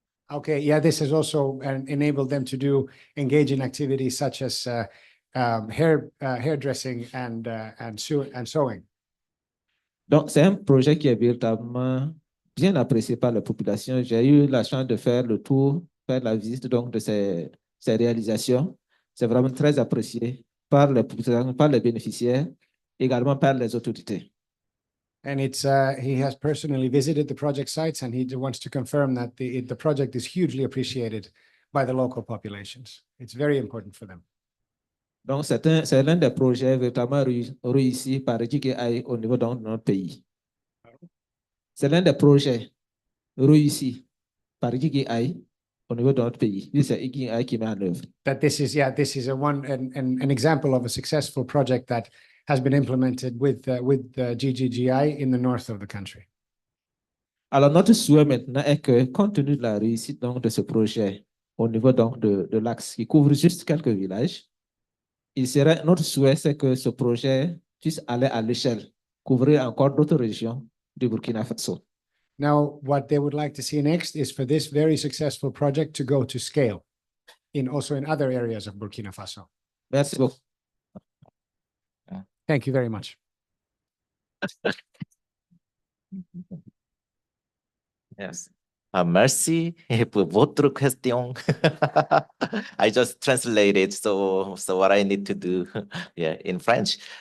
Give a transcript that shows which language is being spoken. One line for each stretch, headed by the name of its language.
English: Okay, yeah, this has also enabled them to engage in activities such as hairdressing and sewing.
French: Donc, c'est un projet qui est véritablement bien apprécié par la population. J'ai eu la chance de faire le tour, faire la visite donc de ces réalisations. C'est vraiment très apprécié par les populations, par les bénéficiaires, également par les autorités.
English: And he has personally visited the project sites and he wants to confirm that the project is hugely appreciated by the local populations. It's very important for them.
French: Donc, c'est l'un des projets véritablement réussis par GGI au niveau de notre pays. C'est l'un des projets réussis par GGI au niveau de notre pays. C'est GGI qui met en œuvre.
English: That this is an example of a successful project that has been implemented with GGGI in the north of the country.
French: Alors, notre souhait maintenant est que, compte tenu de la réussite donc, de ce projet au niveau donc, de l'axe qui couvre juste quelques villages, notre souhait, c'est que ce projet puisse aller à l'échelle, couvrir encore d'autres régions du Burkina Faso.
English: Now, what they would like to see next is for this very successful project to go to scale also in other areas of Burkina Faso.
French: Merci beaucoup.
English: Thank you very much. Yes.
French: Merci pour votre question.
English: I just translated, so what I need to do, yeah, in French.